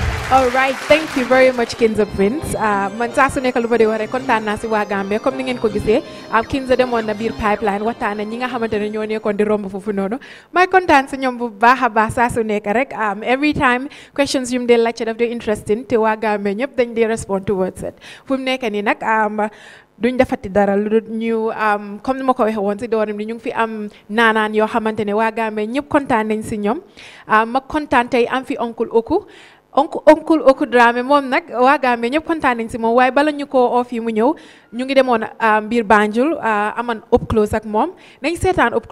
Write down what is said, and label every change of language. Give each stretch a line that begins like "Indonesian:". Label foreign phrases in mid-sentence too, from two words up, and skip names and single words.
English: All right, thank you very much Kinza Prince.
Wolof: Man saa su nekk lu ma di wax rek kontaan naa si waa Gambia comme ni ngeen ko gisee Kinza demoon na biir pipeline waxtaan na ñi nga xamante ne ñoo nekkoon di romb foofu noonu may kontaan si ñoom bu baax a baax saa su nekk rek
English: every time questions
Wolof: yu mu dee laajte daf dee interesting te waa Gambia ñëpp dañ dee
English: respond towards it
Wolof: fu mu nekk nii nag duñ defati dara lu dul ñu comme ni ma ko waxee woon si doorim ni ñu ngi fi am naanaan yoo xamante ne waa Gambia ñëpp kontaan nañ si ñoom ma kontaan tey am fi oncle Oko Drammeh moom nag waa Gambia ñëpp kontaan nañ si moom waaye bala ñu ko oo fii mu ñëw ñu ngi demoon biir Banjul aman
English: up close
Wolof: ak moom nañ seetaan up